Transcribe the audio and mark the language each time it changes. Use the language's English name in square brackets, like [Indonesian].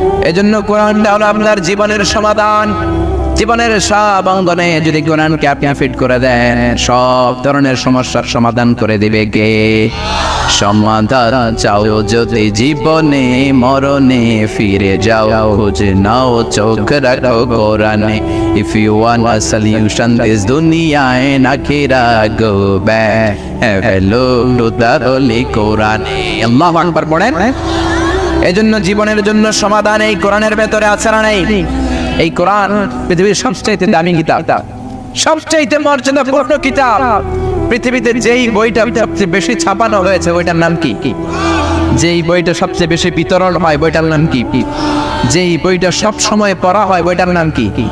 [Bangla] এজন্য কোরআনটা হলো আপনার জীবনের সমাধান। জীবনের সব অঙ্গনে যদি কোরআনকে আপনি ফিট করে দেন সব ধরনের সমস্যার সমাধান করে দিবে কে? সমাধান চাও যদি জীবনে মরণে ফিরে যাও, খুঁজে নাও চোখ রাখো কোরআনে। [English] If you want a solution this দুনিয়া and আখিরাত, go back hello to the holy Quran। [Bangla] আল্লাহু আকবার পড়েন। এজন্য জীবনের জন্য সমাধান এই কোরআনের ভেতরে আছে না নাই? এই কোরআন পৃথিবীর সবচেয়ে দামি কিতাব, সবচেয়ে মর্যাদাপূর্ণ কিতাব। পৃথিবীতে যেই বইটা সবচেয়ে বেশি ছাপানো হয়েছে ওইটার নাম কি? যেই বইটা সবচেয়ে বেশি বিতরণ হয় বইটার নাম কি? যেই বইটা সব সময় পড়া হয় বইটার নাম কি?